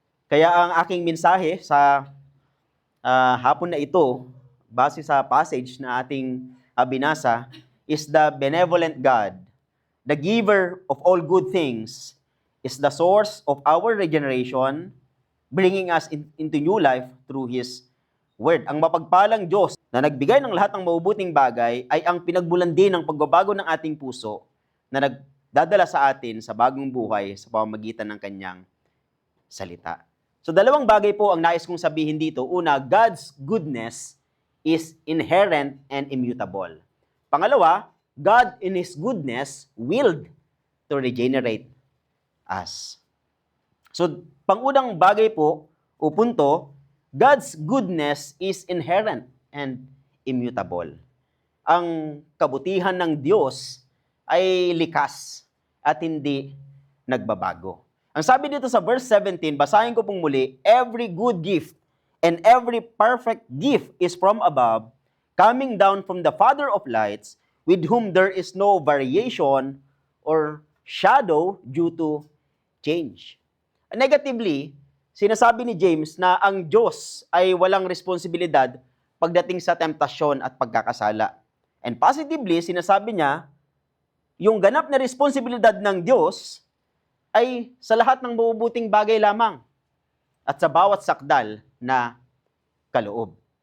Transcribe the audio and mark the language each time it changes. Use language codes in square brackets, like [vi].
[tl] Kaya ang aking mensahe sa hapon na ito, base sa passage na ating binasa, [en] is the benevolent God, the giver of all good things, is the source of our regeneration, bringing us into new life through His Word. [tl] Ang mapagpalang Diyos na nagbigay ng lahat ng mabubuting bagay ay ang pinagmulan din ng pagbabago ng ating puso na nagdadala sa atin sa bagong buhay sa pamamagitan ng Kanyang salita. So dalawang bagay po ang nais kong sabihin dito. Una, [en] God's goodness is inherent and immutable. [tl] Pangalawa, [en] God in His goodness willed to regenerate us. So [tl] pangunang bagay po o punto, [en] God's goodness is inherent and immutable. [tl] Ang kabutihan ng Diyos ay likas at hindi nagbabago. Ang sabi dito sa verse 17, basahin ko pong muli, [en] every good gift and every perfect gift is from above, coming down from the Father of lights, with whom there is no variation or shadow due to change. [tl] Negatively, sinasabi ni James na ang Diyos ay walang responsibilidad pagdating sa temptasyon at pagkakasala. And positively, sinasabi niya, yung ganap na responsibilidad ng Diyos ay sa lahat ng mabubuting bagay lamang at sa bawat sakdal na kaloob.